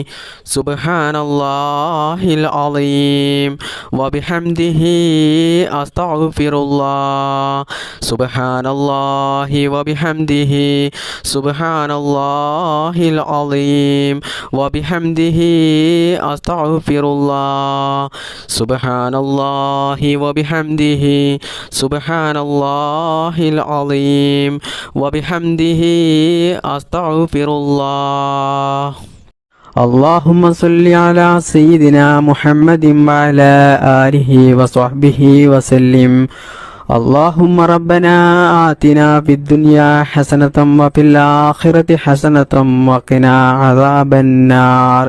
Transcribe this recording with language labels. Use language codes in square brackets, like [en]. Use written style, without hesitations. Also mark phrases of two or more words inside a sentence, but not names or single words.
[ar] سبحان الله العظيم وبحمده أستغفر الله سبحان الله وبحمده سبحان الله العظيم وبحمده أستغفر الله سبحان الله وبحمده سبحان الله العظيم وبحمده أستغفر الله. اللهم صل على سيدنا محمد وعلى آله وصحبه وسلم. اللهم ربنا آتنا في الدنيا حسنة وفي الآخرة حسنة وقنا عذاب النار.